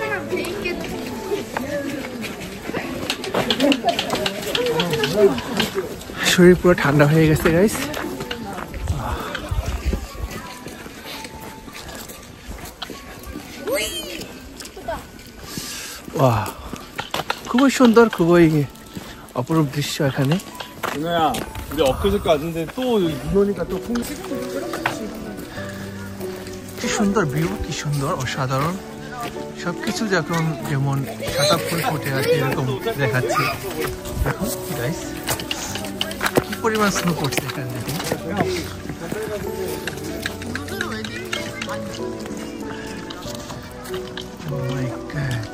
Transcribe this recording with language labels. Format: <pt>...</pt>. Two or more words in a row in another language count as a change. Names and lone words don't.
<bn>শরীর পুরো ঠান্ডা হয়ে গেছে গাইস। খুবই সুন্দর, খুবই অপরূপ দৃশ্য এখানে।</bn> <ko>근데 엊그저께 왔는데 또 눈 오니까 또</ko> <bn>কি সুন্দর ভিউ, কি সুন্দর, অসাধারণ। সবকিছু যখন যেমন সাদা ফুল ফুটে আছে এরকম দেখাচ্ছে। দেখুন গাইস কি পরিমাণ স্নো পড়ছে এখানে দেখুন।</bn> <en>Oh my God!</en>